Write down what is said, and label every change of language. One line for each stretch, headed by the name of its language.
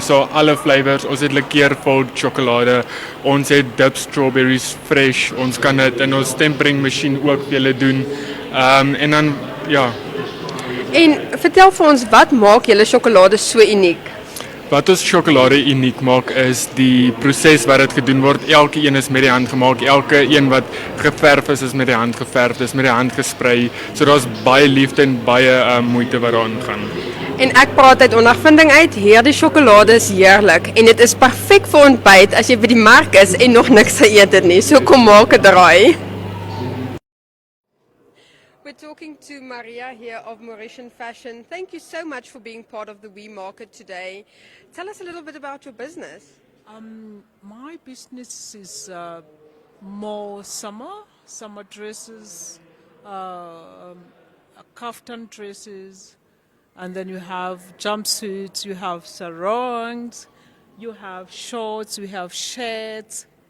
Afrikaans: So alle flavors, ons het likkeurvol sjokolade, ons het dip strawberries fresh, ons kan dit in ons tempering masjien ook vir julle doen. En dan ja, En vertel vir ons, wat maak julle sjokolade so uniek? wat ons sjokolade uniek maak is die proses wat dit gedoen word. Elke een is met die hand gemaak, elke een wat geverf is met die hand geverf, dis met die hand gesprei. So daar's baie liefde en baie moeite wat daarin gaan. En ek praat uit ondervinding uit, hierdie sjokolade is heerlik en dit is perfek vir ontbyt as jy by die mark is en nog niks geëet het nie. So kom maak 'n draai.
English: We're talking to Maria here of Mauritian Fashion. Thank you so much for being part of the Wee Market today. Tell us a little bit about your business. My business is more summer dresses, kaftan dresses, and then you have jumpsuits, you have sarongs, you have shorts, we have shirts.